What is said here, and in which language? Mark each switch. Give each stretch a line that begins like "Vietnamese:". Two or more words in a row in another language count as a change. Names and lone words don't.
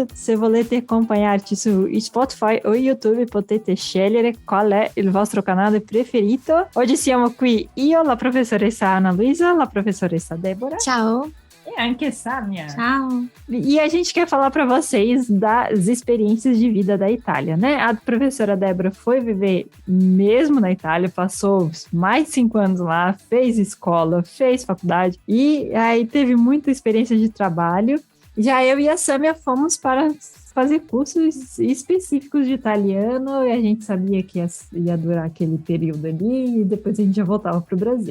Italian: Se volete accompagnarci su Spotify o YouTube potete scegliere qual è il vostro canale preferito. Oggi siamo qui io, la professoressa Ana Luisa, la professoressa Débora. Ciao. E anche Samia. Ciao.
Portuguese: E a gente quer falar para vocês das experiências de vida da Itália, né? A professora Débora foi viver mesmo na Itália, passou mais de 5 anos lá, fez escola, fez faculdade e aí teve muita experiência de trabalho. Já eu e a Samia fomos para fazer cursos específicos de italiano e a gente sabia que ia durar aquele período ali e depois a gente já voltava para o Brasil.